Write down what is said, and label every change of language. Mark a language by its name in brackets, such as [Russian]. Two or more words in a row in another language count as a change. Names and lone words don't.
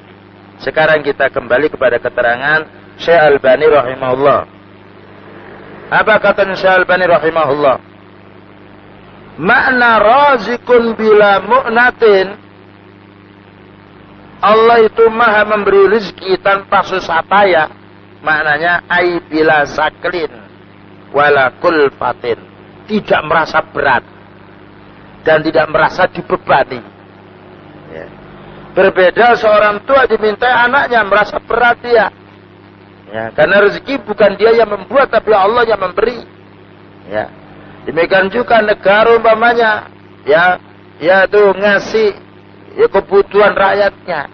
[Indonesian] Sekarang kita kembali kepada keterangan Syekh Al-Albani rahimahullah. Apa kata Syekh Al-Albani rahimahullah? Makna [Arabic] رازق بلا مؤونة, [Indonesian] Allah itu maha memberi rezeki tanpa susah payah. [Arabic] Maknanya أي بلا ثقل ولا كلفة, [Indonesian] tidak merasa berat dan tidak merasa dibebani. Ya. Berbeda seorang tua dimintai anaknya, merasa berat dia. Ya, karena rezeki bukan dia yang membuat, tapi Allah yang memberi. Ya. Demikian juga negara umpamanya, ya itu ngasih ya kebutuhan rakyatnya.